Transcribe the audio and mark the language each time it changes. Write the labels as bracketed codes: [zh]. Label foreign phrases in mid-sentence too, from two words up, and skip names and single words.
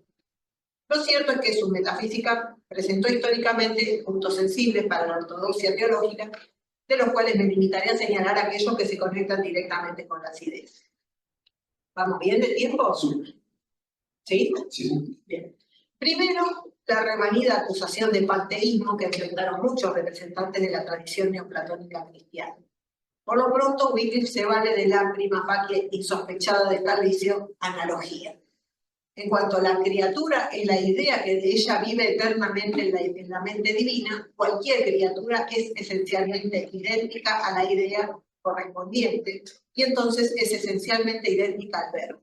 [es] Lo cierto es que su metafísica presentó históricamente puntos sensibles para la ortodoxia teológica, de los cuales me limitaré a señalar aquellos que se conectan directamente con las ideas. ¿Vamos bien de tiempo? ¿Sí? Sí. Bien. Primero, la remanida acusación de panteísmo que enfrentaron muchos representantes de la tradición neoplatónica cristiana. Por lo pronto, Wycliffe se vale de la [la] prima facie [es] insospechada desperdicio, analogía. En cuanto a la criatura, es la idea que de ella vive eternamente en la mente divina, cualquier criatura es esencialmente idéntica a la idea correspondiente, y entonces es esencialmente idéntica al verbo.